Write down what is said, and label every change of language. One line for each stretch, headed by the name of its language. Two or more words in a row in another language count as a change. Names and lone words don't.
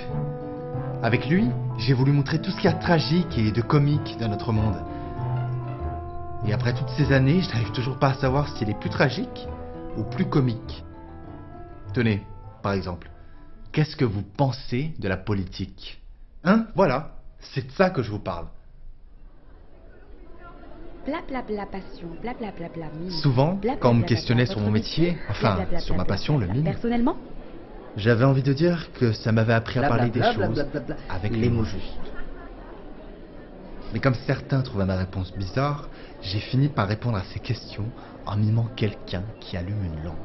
French: Avec lui, j'ai voulu montrer tout ce qu'il y a de tragique et de comique dans notre monde. Et après toutes ces années, je n'arrive toujours pas à savoir s'il est plus tragique ou plus comique. Tenez, par exemple, qu'est-ce que vous pensez de la politique ? Hein ? Voilà, c'est de ça que je vous parle. Bla bla bla passion, bla bla bla bla mime. Souvent, Bla, bla, quand on me bla, bla, questionnait bla, sur mon votre métier, métier, enfin, bla, bla, bla, sur ma bla, passion, bla, le bla. mime, Personnellement, j'avais envie de dire que ça m'avait appris à parler des choses avec les mots justes. Mais comme certains trouvaient ma réponse bizarre, j'ai fini par répondre à ces questions en mimant quelqu'un qui allume une lampe.